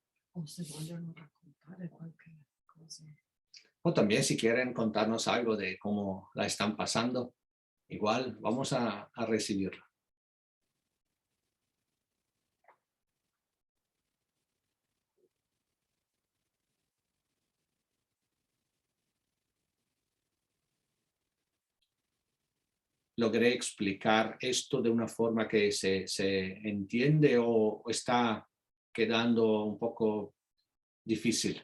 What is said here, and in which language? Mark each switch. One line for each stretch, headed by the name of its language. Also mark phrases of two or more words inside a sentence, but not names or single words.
Italian: O se vogliono raccontare qualche cosa.
Spanish: O también si quieren contarnos algo de cómo la están pasando, igual vamos a recibirlo. ¿Logré explicar esto de una forma que se entiende o está quedando un poco difícil?